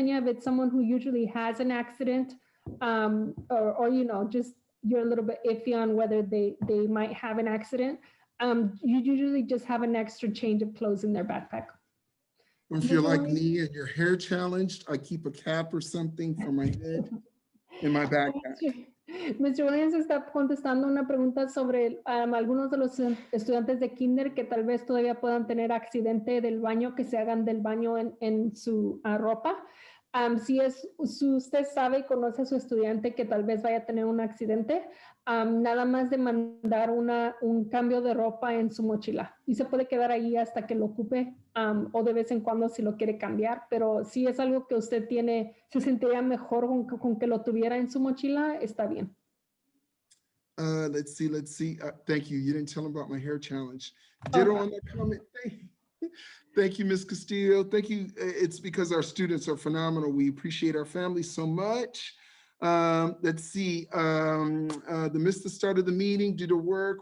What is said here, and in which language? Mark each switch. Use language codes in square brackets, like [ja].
[en] Peña, if it's someone who usually has an accident, or just you're a little bit iffy on whether they might have an accident, you usually just have an extra change of clothes in their backpack. Or if you're like me and your hair challenged, I keep a cap or something for my head in my backpack. Mr. [es] Williams está contestando una pregunta sobre algunos de los estudiantes de kinder que tal vez todavía puedan tener accidente del baño, que se hagan del baño en su ropa. Si usted sabe y conoce a su estudiante que tal vez vaya a tener un accidente, nada más de mandar un cambio de ropa en su mochila y se puede quedar ahí hasta que lo ocupe, o de vez en cuando si lo quiere cambiar, pero si es algo que usted se sentiría mejor con que lo tuviera en su mochila, está bien. [en] Let's see. Thank you. You didn't tell them about my hair challenge. Ditto on that comment. Thank you, Ms. Castillo. Thank you. It's because our students are phenomenal. We appreciate our families so much. Let's see. Missed the start of the meeting due to work.